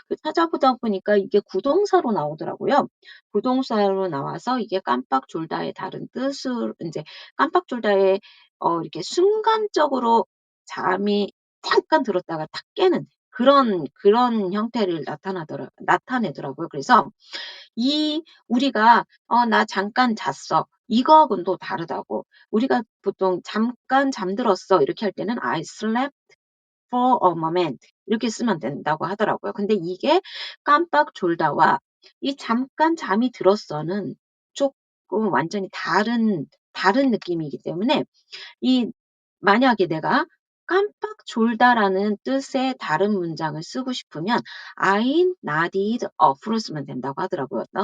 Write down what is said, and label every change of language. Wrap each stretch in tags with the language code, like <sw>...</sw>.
<ko>찾아보다 보니까 이게 구동사로 나오더라고요. 구동사로 나와서 이게 깜빡 졸다의 다른 뜻을 이제 깜빡 졸다의 이렇게 순간적으로 잠이 잠깐 들었다가 탁 깨는 그런 형태를 나타내더라고요. 그래서 우리가 나 잠깐 잤어. 이거하고는 또 다르다고. 우리가 보통 잠깐 잠들었어. 이렇게 할 때는</ko> <en>I slept for a moment.</en> <ko>이렇게 쓰면 된다고 하더라고요. 근데 이게 깜빡 졸다와 이 잠깐 잠이 들었어는 조금 조금 완전히 다른 느낌이기 때문에 만약에 내가 깜빡 졸다라는 뜻의 다른 문장을 쓰고 싶으면</ko> <en>I nodded off</en> <ko>로 쓰면 된다고 하더라고요.</ko>